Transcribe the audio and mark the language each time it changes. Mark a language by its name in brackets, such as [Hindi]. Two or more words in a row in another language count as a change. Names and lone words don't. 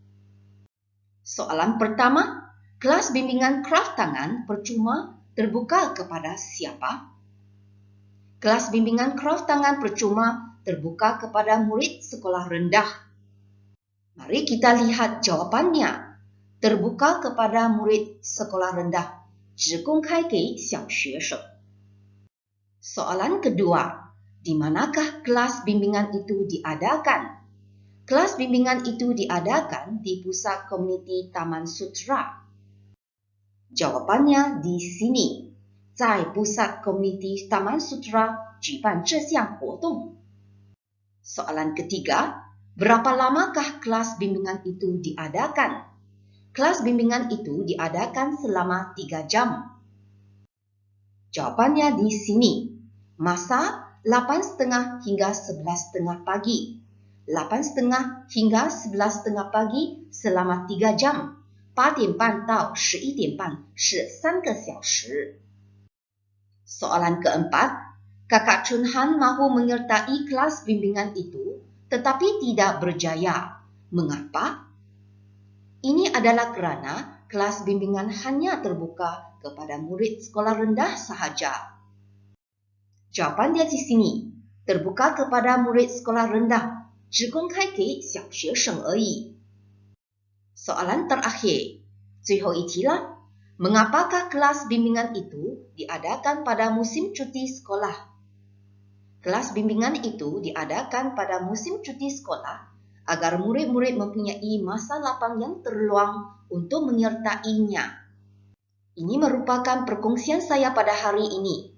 [Malay] Soalan pertama, kelas bimbingan kraft tangan percuma terbuka kepada siapa? Kelas bimbingan kraft tangan percuma terbuka kepada murid sekolah rendah. Mari kita lihat jawapannya. Terbuka kepada murid sekolah rendah, [Chinese] 只公开给小学生. [Malay] Soalan kedua, di manakah kelas bimbingan itu diadakan? Kelas bimbingan itu diadakan di Pusat Komuniti Taman Sutera. Jawapannya di sini, [Chinese] 在 Pusat Komuniti Taman Sutera 举办这项活动. [Malay] Soalan ketiga, berapa lamakah kelas bimbingan itu diadakan? Kelas bimbingan itu diadakan selama 3 jam. Jawapannya di sini. Masa 8.30 hingga 11.30 pagi. 8.30 hingga 11.30 pagi selama 3 jam. [Chinese] 8点半到11点半是3个小时. [Malay] Soalan keempat, Kakak Chunhan mahu menyertai kelas bimbingan itu tetapi tidak berjaya. Mengapa? Ini adalah kerana kelas bimbingan hanya terbuka kepada murid sekolah rendah sahaja. Jawapannya di sini, terbuka kepada murid sekolah rendah, [Chinese] 只公开给小学生而已. [Malay] Soalan terakhir, [Chinese] 最后一题了. [Malay] Mengapakah kelas bimbingan itu diadakan pada musim cuti sekolah? Kelas bimbingan itu diadakan pada musim cuti sekolah agar murid-murid mempunyai masa lapang yang terluang untuk menyertainya. Ini merupakan perkongsian saya pada hari ini.